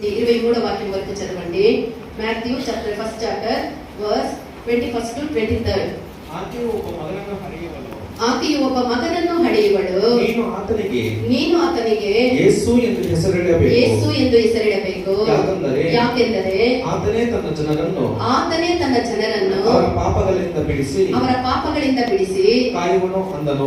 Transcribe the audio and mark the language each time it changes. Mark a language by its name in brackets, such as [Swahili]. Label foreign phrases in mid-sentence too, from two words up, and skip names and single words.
[Telugu] 23వ వాక్యం వరకు చదవండి. [English] Matthew chapter 1 chapter verse 21 to 23. [Kannada] ಆಕೆಯು ಒಬ್ಬ ಮಗನನ್ನು ಹಡೆಯುವಳು. ನೀನು ಆತನಿಗೆ ಯೇಸು ಎಂದು ಹೆಸರಿಡಬೇಕು. ಯಾಕೆಂದರೆ ಆತನೇ ತನ್ನ ಜನರನ್ನು ಅವರ ಪಾಪಗಳಿಂದ ಬಿಡಿಸಿ ಕಾಯುವನು ಅಂದನು.